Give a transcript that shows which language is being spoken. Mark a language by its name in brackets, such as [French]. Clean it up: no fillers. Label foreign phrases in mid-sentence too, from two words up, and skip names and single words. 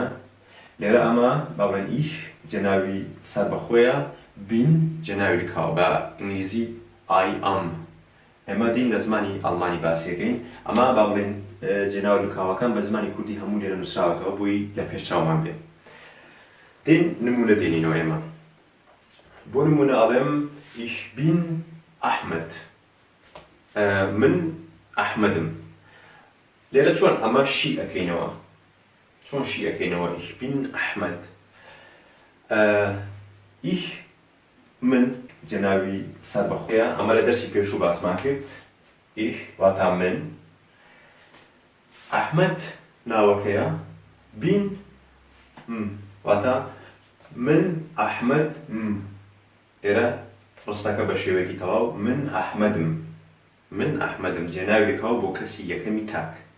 [Central Kurdish] لێرە ئەمە با بڵێن ئیش جێناوی سەربەخۆیە، بین جێناوی لکاوە بە ئینگلیزی [English] I am. [Central Kurdish] ئێمە دین لە زمانی ئەڵمانی باسیەکەین. ئەمە با بڵێن جێناو لکاوەکان بە زمانی کوردی هەموو لێرە نووسراوەتەوە بۆی لە پێشچاومان بێت. دین نمونە دێنینەوە ئێمە. بۆ نمونە ئەڵێم [German] ich bin Ahmed، [Central Kurdish] من ئەحمەدم. لێرە چۆن ئەمە شی ئەەکەینەوە، چۆن شی ئەەکەینەوە. [German] ich bin Ahmed. [Central Kurdish] ich، من جێناوی سەربەخۆیە، ئەمە لە دەرسی پێشوو باسمان کرد. ich واتە من، ئەحمەد ناوەکەیە، bin واتە من ئەحمەد. ئێرە ڕستەکە بە شێوەیەکی تەواو من ئەحمەدم، من ئەحمەدم جێناوی لەکاو بۆ کەسی یەکەمی تاک.